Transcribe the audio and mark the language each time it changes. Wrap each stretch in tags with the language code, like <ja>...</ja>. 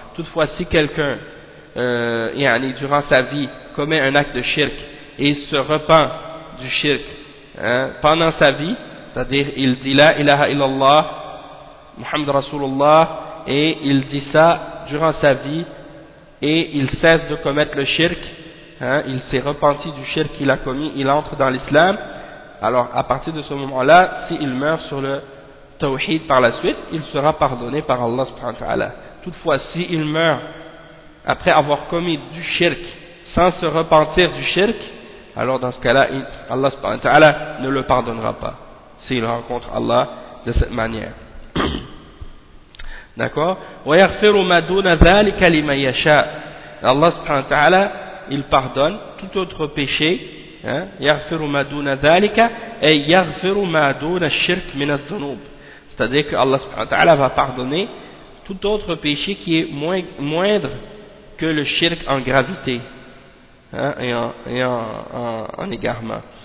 <fr>Toutefois, si quelqu'un, durant sa vie, commet un acte de shirk et se repent du shirk pendant sa vie, c'est-à-dire il dit</fr> <ar>la ilaha illallah, Muhammad Rasulullah,</ar> <fr>et il dit ça durant sa vie et il cesse de commettre le shirk, il s'est repenti du shirk qu'il a commis, il entre dans l'islam, alors à partir de ce moment-là, s'il meurt sur le tawhid par la suite, il sera pardonné par Allah subhanahu wa ta'ala. Toutefois, s'il meurt après avoir commis du shirk sans se repentir du shirk, alors dans ce cas-là, Allah subhanahu wa ta'ala ne le pardonnera pas s'il rencontre Allah de cette manière. D'accord.</fr> <ar>ويغفر ما دون ذلك لمن يشاء.</ar> <fr>Allah subhanahu wa ta'ala, il pardonne tout autre péché,</fr> <ar>يغفر ما دون ذلك</ar> <fr>et</fr> <ar>يغفر ما دون الشرك من الذنوب.</ar> <fr>C'est-à-dire que Allah subhanahu wa ta'ala va pardonner tout autre péché qui est moindre que le shirk en gravité, et en égarement.</fr>